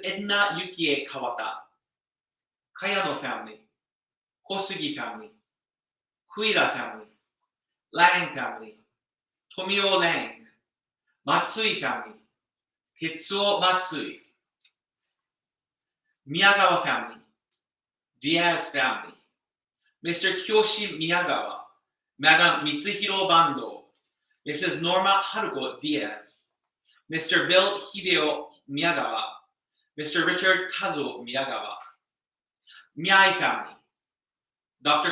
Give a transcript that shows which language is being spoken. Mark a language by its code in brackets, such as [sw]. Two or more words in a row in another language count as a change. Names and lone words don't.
[en] Edna Yukie Kawata, Kayano family, Kosugi family, Kuida family, Lang family, Tomio Lang, Matsui family, Tetsuo Matsui, Miyagawa family, Diaz family, Mr. Kyoshi Miyagawa, Madam Mitsuhiro Bando, Mrs. Norma Haruko Diaz, Mr. Bill Hideo Miyagawa, Mr. Richard Kazuo Miyagawa, Miyai family, Dr.